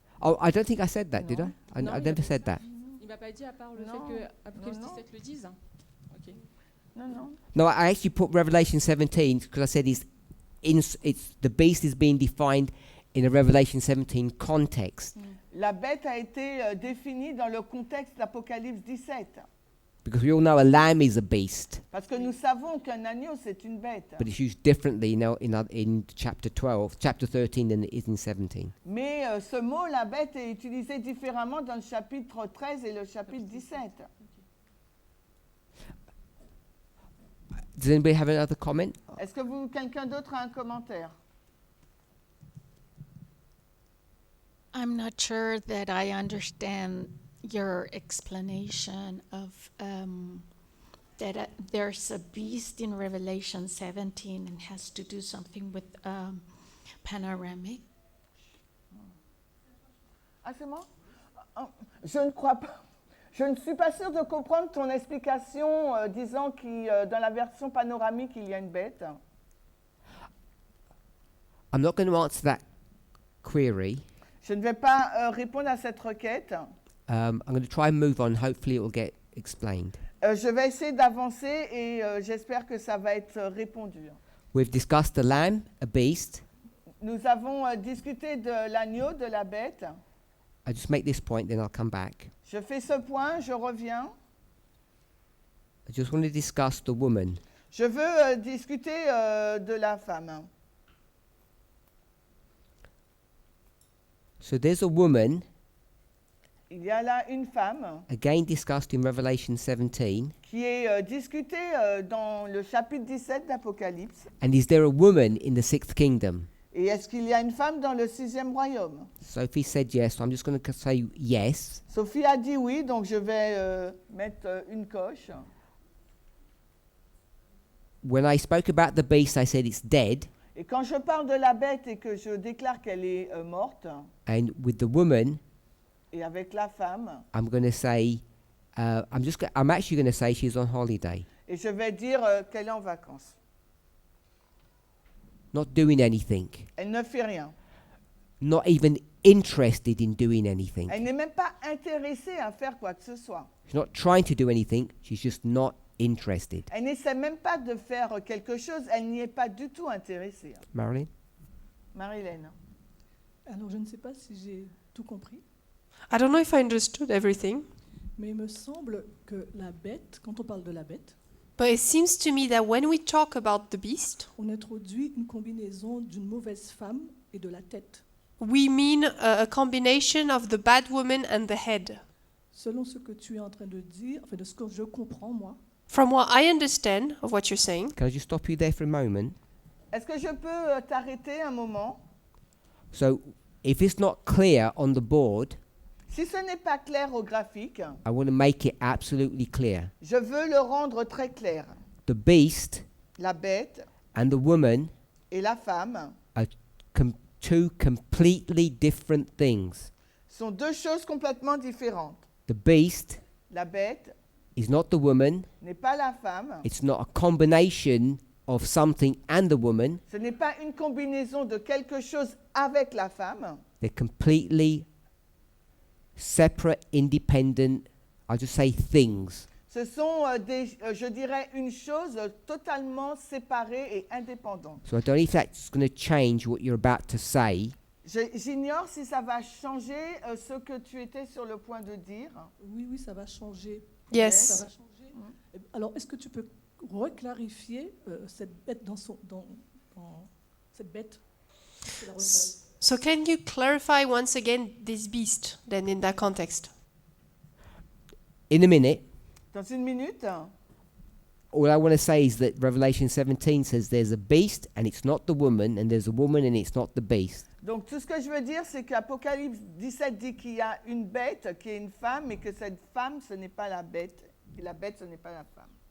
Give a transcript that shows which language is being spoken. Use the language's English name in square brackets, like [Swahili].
[English] Oh, I don't think I said that, did I? I No, never said that. [French] Il m'a pas dit à part le Non. fait que Apocalypse Non, non. 17 le dise. Ok. Non, non. [English] No, I actually put Revelation 17 because I said it's the beast is being defined in a Revelation 17 context. [French] La bête a été définie dans le contexte d'Apocalypse 17. [English] Because we all know a lamb is a beast, [French] Parce que nous savons qu'un agneau, c'est une bête. [English] but it's used differently in chapter 13 than it is in 17. [French] Mais ce mot, la bête, est utilisé différemment dans le chapitre 13 et le chapitre 17. [English] Does anybody have another comment? [French] Est-ce que quelqu'un d'autre a un commentaire? [English] I'm not sure that I understand your explanation of that there's a beast in Revelation 17 and has to do something with panoramic. [French] Ah, c'est moi? Je ne crois pas. Je ne suis pas sûre de comprendre ton explication disant que dans la version panoramique, il y a une bête. [English] I'm not going to answer that query. [French] Je ne vais pas répondre à cette requête. [English] I'm going to try and move on. Hopefully, it will get explained. [French] Je vais essayer d'avancer et j'espère que ça va être répondu. [English] We've discussed the lamb, a beast. [French] Nous avons discuté de l'agneau, de la bête. [English] I just make this point, then I'll come back. [French] Je fais ce point, je reviens. [English] I just want to discuss the woman. [French] Je veux discuter de la femme. [English] So there's a woman, [French] Il y a là une femme [English] again discussed in Revelation 17. [French] qui est discutée dans le chapitre 17 d'Apocalypse. [English] And is there a woman in the sixth kingdom? [French] Et est-ce qu'il y a une femme dans le sixième royaume? [English] Sophie said yes, so I'm just going to say yes. [French] Sophie a dit oui, donc je vais mettre une coche. [English] When I spoke about the beast, I said it's dead. [French] Et quand je parle de la bête et que je déclare qu'elle est morte, [English] And with the woman, [French] et avec la femme, [English] I'm going to say, I'm actually going to say she's on holiday, [French] et je vais dire qu'elle est en vacances. [English] not doing anything, [French] Elle ne fait rien. [English] not even interested in doing anything. [French] Elle n'est même pas intéressée à faire quoi que ce soit. [English] She's not trying to do anything, she's just not interested. [French] Elle n'essaie même pas de faire quelque chose, elle n'y est pas du tout intéressée. [English] Marilyn? Marilyn. [French] Alors, je ne sais pas si j'ai tout compris, [English] I don't know if I understood everything, [French] mais il me semble que la bête, quand on parle de la bête, [English] but it seems to me that when we talk about the beast, [French] on introduit une combinaison d'une mauvaise femme et de la tête. [English] we mean a combination of the bad woman and the head. [French] Selon ce que tu es en train de dire, enfin de ce que je comprends moi, [English] From what I understand of what you're saying, Can I just stop you there for a moment? [French] Est-ce que je peux t'arrêter un moment? [English] So, if it's not clear on the board, [French] Si ce n'est pas clair au graphique, [English] I want to make it absolutely clear. [French] je veux le rendre très clair. [English] The beast [French] La bête [English] and the woman [French] et la femme [English] are two completely different things. [French] sont deux choses complètement différentes. [English] The beast [French] La bête [English] is not the woman. [French] n'est pas la femme. [English] It's not a combination of something and the woman. [French] Ce n'est pas une combinaison de quelque chose avec la femme. [English] They're completely separate, independent, I'll just say things. [French] Ce sont, je dirais, une chose totalement séparée et indépendante. [English] So I don't know if that's going to change what you're about to say. [French] J'ignore si ça va changer ce que tu étais sur le point de dire. oui, ça va changer. Ça [English] yes. [French] va changer. Alors, est-ce que tu peux reclarifier cette bête dans cette bête? Je la reclarifie. [English] So can you clarify once again this beast then in that context? In a minute, [French] Dans une minute, [English] all I want to say is that Revelation 17 says there's a beast and it's not the woman, and there's a woman and it's not the beast. [French] donc tout ce que je veux dire, c'est qu'Apocalypse 17 dit qu'il y a une bête qui est une femme et que cette femme, ce n'est pas la bête, et la bête, ce n'est pas la femme.